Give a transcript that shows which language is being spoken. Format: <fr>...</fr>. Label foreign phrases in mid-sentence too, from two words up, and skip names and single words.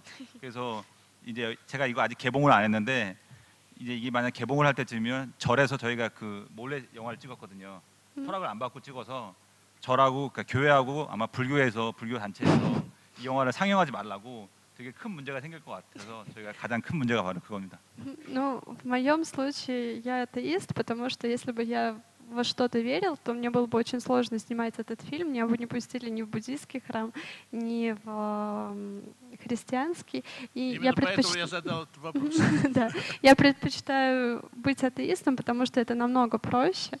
<ko>그래서 이제 제가 이거 아직 개봉을 안 했는데 이제 이게 만약 개봉을 할 때쯤이면 절에서 저희가 그 몰래 영화를 찍었거든요. 허락을 안 받고 찍어서 절하고 그러니까 교회하고 아마 불교에서 불교 단체에서 이 영화를 상영하지 말라고 되게 큰 문제가 생길 것 같아서 저희가 가장 큰 문제가 바로 그겁니다.</ko> <ru>Ну, в моем случае я атеист, потому что если бы я во что-то верил, то мне было бы очень сложно снимать этот фильм. Меня бы не пустили ни в буддийский храм, ни в христианский. И именно поэтому я задал этот вопрос. Да, я предпочитаю быть атеистом, потому что это намного проще.</ru>